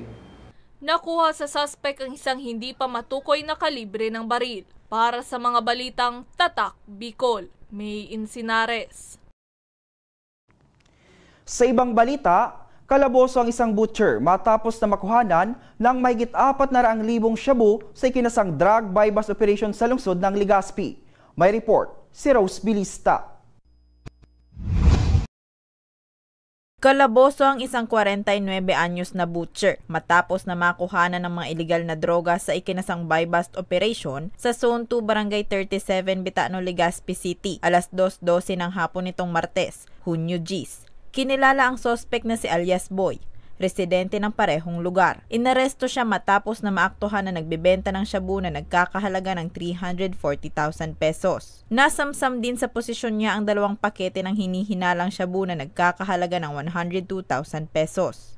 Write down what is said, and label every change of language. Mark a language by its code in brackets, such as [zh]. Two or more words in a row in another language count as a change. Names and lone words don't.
[tl] Nakuha sa suspect ang isang hindi pa matukoy na kalibre ng baril. Para sa mga balitang Tatak Bicol, Maine Sinares. Sa ibang balita, kalaboso ang isang butcher matapos na makuhanan ng mahigit 400,000 shabu sa ikinasang [en] drug buy-bust operation [tl] sa lungsod ng Legazpi. May report si Rose Bilista. Kalaboso ang isang 49 anyos na butcher matapos na makuhanan ng mga iligal na droga sa ikinasang [en] buy-bust operation [tl] sa Zone 2 Barangay 37 Bitano, Legazpi City alas 2:12 ng hapon nitong Martes, Hunyo 10. Kinilala ang suspect na si alias Boy, residente ng parehong lugar. Inaresto siya matapos na maaktuhan na nagbebenta ng shabu na nagkakahalaga ng 340,000 pesos. Nasamsam din sa posisyon niya ang 2 pakete ng hinihinalang shabu na nagkakahalaga ng 102,000 pesos.